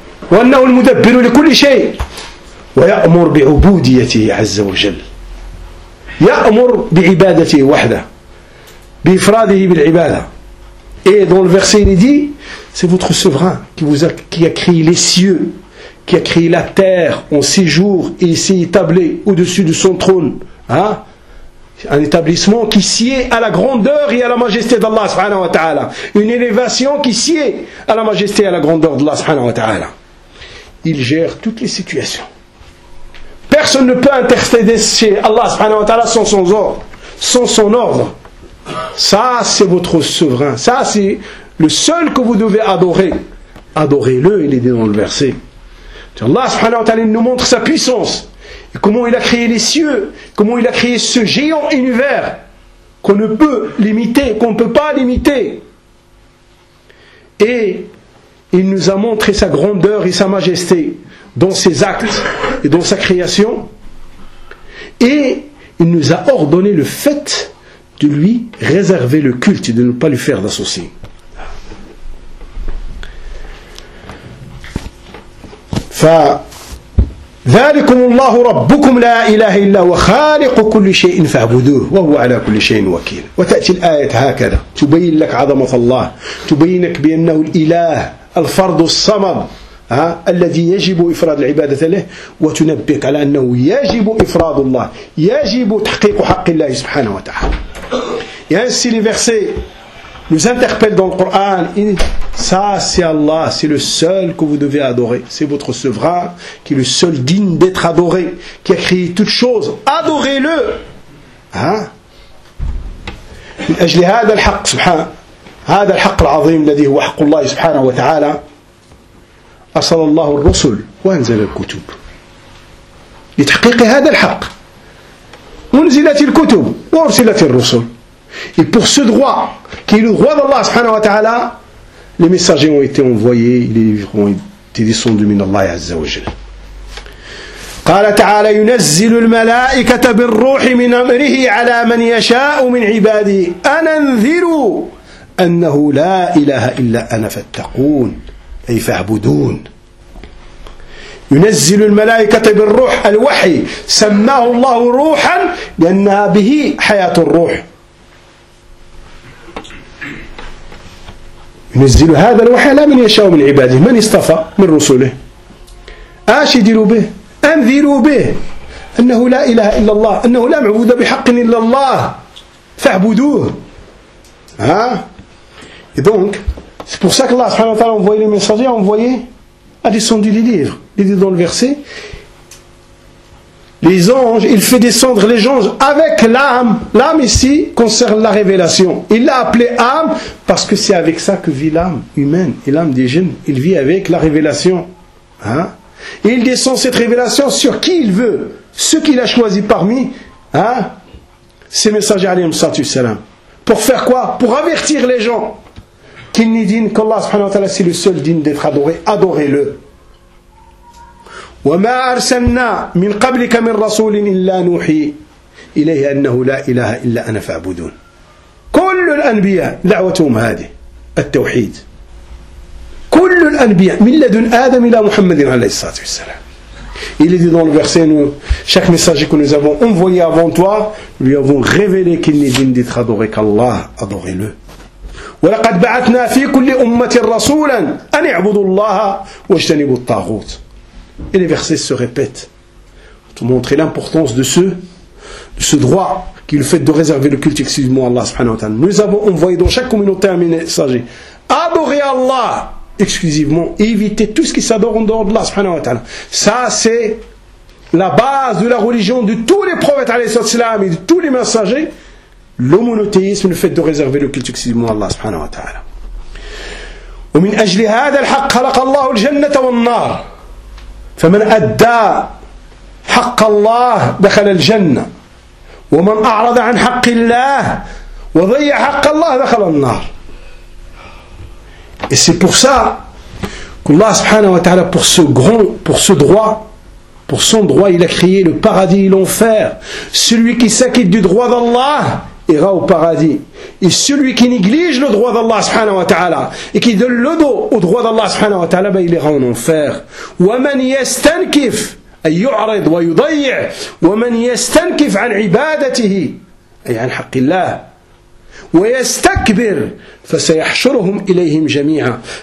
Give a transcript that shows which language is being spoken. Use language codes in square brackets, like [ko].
[ar] وأنه المدبر لكل شيء ويأمر بعبوديته عز وجل يأمر بعبادته وحده بإفراده بالعبادة [fr] et dans le verset il dit c'est votre souverain qui a créé les cieux qui a créé la terre en six jours et s'est établi au-dessus de son trône. Un établissement qui sied à la grandeur et à la majesté d'Allah subhanahu wa ta'ala. Une élévation qui sied à la majesté et à la grandeur d'Allah subhanahu wa ta'ala. Il gère toutes les situations. Personne ne peut intercéder chez Allah subhanahu wa ta'ala sans son ordre. Sans son ordre. Ça, c'est votre souverain. Ça, c'est le seul que vous devez adorer. Adorez-le, il est dit dans le verset. Allah subhanahu wa ta'ala nous montre sa puissance et comment il a créé les cieux comment il a créé ce géant univers qu'on ne peut limiter qu'on ne peut pas limiter et il nous a montré sa grandeur et sa majesté dans ses actes et dans sa création et il nous a ordonné le fait de lui réserver le culte et de ne pas lui faire d'associé. [ar] فذلكم الله ربكم لا إله إلا هو خالق كل شيء فاعبدوه وهو على كل شيء وكيل. وتأتي الآية هكذا تبين لك عظمة الله، تبينك بأنه الإله الفرد الصمد الذي يجب إفراد العبادة له، وتنبهك على أنه يجب إفراد الله، يجب تحقيق حق الله سبحانه وتعالى. يعني السي [fr] nous interpelle dans le Coran, ça c'est Allah, c'est le seul que vous devez adorer, c'est votre souverain qui est le seul digne d'être adoré, qui a créé toutes choses, adorez-le. [ar] من أجل هذا الحق سبحانه هذا الحق العظيم الذي هو حق الله سبحانه وتعالى أرسل الله الرسل وأنزل الكتب لتحقيق هذا الحق. أنزلت الكتب وأرسلت الرسل. [fr] Et pour ce droit, qui est le droit d'Allah subhanahu wa ta'ala, les messagers ont été envoyés, les livres ont été descendus [ar] min Allah azza wa jalla. قال تعالى ينزل الملائكة بالروح من أمره على من يشاء من عباده أن أنذروا أنه لا إله إلا أنا فاتقون أي فاعبدون. ينزل الملائكة بالروح الوحي، سماه الله روحا لأنها به حياة الروح. ينزل هذا الوحي لا من يشاء من عباده، من اصطفى من رسله، اش يديروا به؟ انذروا به انه لا اله الا الله، انه لا معبود بحق الا الله فاعبدوه. [fr] ها دونك سي بور سا ك الله سبحانه وتعالى انفوي لي ميساجي انفوي ا ديسوندي لي ليفر لي دي دون لو فيرسي لي زونج il fait descendre les anges avec l'âme. L'âme ici concerne la révélation. Il l'a appelée âme parce que c'est avec ça que vit l'âme humaine et l'âme des jeunes. Il vit avec la révélation. Hein? Et il descend cette révélation sur qui il veut, ceux qu'il a choisi parmi ses messagers alayhi salatu wassalam. Pour faire quoi? Pour avertir les gens qu'il n'est digne qu'Allah subhanahu wa ta'ala, c'est le seul digne d'être adoré. Adorez-le. [ar] وما أرسلنا من قبلك من رسول إلا نوحي إليه أنه لا إله إلا أنا فاعبدون. كل الأنبياء دعوتهم هذه التوحيد. كل الأنبياء من لدن آدم إلى محمد عليه الصلاة والسلام. [fr] Il est dit dans le verset, nous, chaque messager que nous avons envoyé avant toi, lui avons révélé qu'il n'est digne d'être adoré qu'Allah, adorez-le. [ar] ولقد بعثنا في كل أمة رسولا أن اعبدوا الله واجتنبوا الطاغوت. [fr] Et les versets se répètent pour montrer l'importance de ce droit qui est le fait de réserver le culte exclusivement à Allah subhanahu wa ta'ala. Nous avons envoyé dans chaque communauté un messager. Adorez Allah exclusivement et évitez tout ce qui s'adore en dehors de Allah subhanahu wa ta'ala. Ça c'est la base de la religion de tous les prophètes alayhi salam et de tous les messagers. Le monothéisme, le fait de réserver le culte exclusivement à Allah subhanahu wa ta'ala. [ar] ومن أجل هذا الحق خلق الله الجنة والنار. فمن أدى حق الله دخل الجنة ومن أعرض عن حق الله وضيع حق الله دخل النار. [fr] Et c'est pour ça qu'Allah subhanahu wa ta'ala pour son droit il a créé le paradis et l'enfer. Celui qui s'acquitte du droit d'Allah ira au paradis, et celui qui néglige le droit d'Allah subhanahu wa ta'ala et qui donne le dos au droit d'Allah subhanahu wa ta'ala, il ira en enfer. [ar] وَمَنْ يَسْتَنْكِفْ أَنْ يُعْرِضْ وَيُضَيِّعْ وَمَنْ يَسْتَنْكِفْ عَنْ عِبَادَتِهِ أي عن حق الله ويستكبر فسيحشرهم إليهم جميعا.